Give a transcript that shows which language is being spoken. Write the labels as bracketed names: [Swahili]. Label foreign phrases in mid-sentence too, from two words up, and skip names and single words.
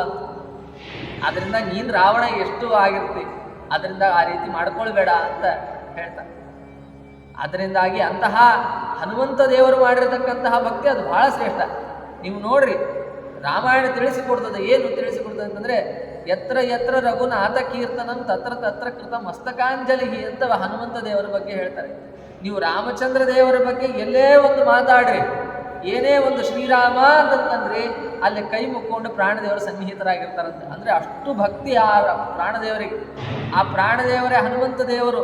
[Kannada] ಅದರಿಂದ ನೀನು ರಾವಣ ಎಷ್ಟು ಆಗಿರ್ತಿ, ಅದರಿಂದ ಆ ರೀತಿ ಮಾಡ್ಕೊಳ್ಬೇಡ ಅಂತ ಹೇಳ್ತಾರೆ. ಅದರಿಂದಾಗಿ ಅಂತಹ ಹನುಮಂತ ದೇವರು ಮಾಡಿರತಕ್ಕಂತಹ ಭಕ್ತಿ ಅದು ಬಹಳ ಶ್ರೇಷ್ಠ. ನೀವು ನೋಡ್ರಿ, ರಾಮಾಯಣ ತಿಳಿಸಿಕೊಡ್ತದೆ. ಏನು ತಿಳಿಸಿಕೊಡ್ತದೆ ಅಂತಂದರೆ, [Sanskrit] ಯತ್ರ ಯತ್ರ ರಘುನಾಥ ಕೀರ್ತನಂ ತತ್ರ ತತ್ರ ಕೃತ ಮಸ್ತಕಾಂಜಲಿ [Kannada] ಅಂತ ಹನುಮಂತ ದೇವರ ಬಗ್ಗೆ ಹೇಳ್ತಾರೆ. ನೀವು ರಾಮಚಂದ್ರ ದೇವರ ಬಗ್ಗೆ ಎಲ್ಲೇ ಒಂದು ಮಾತಾಡ್ರಿ, ಏನೇ ಒಂದು ಶ್ರೀರಾಮ ಅಂತಂತಂದ್ರೆ ಅಲ್ಲಿ ಕೈ ಮುಕ್ಕೊಂಡು ಪ್ರಾಣದೇವರು ಸನ್ನಿಹಿತರಾಗಿರ್ತಾರಂತೆ. ಅಂದರೆ ಅಷ್ಟು ಭಕ್ತಿ ಆ ಪ್ರಾಣದೇವರಿಗೆ. ಆ ಪ್ರಾಣದೇವರೇ ಹನುಮಂತ ದೇವರು.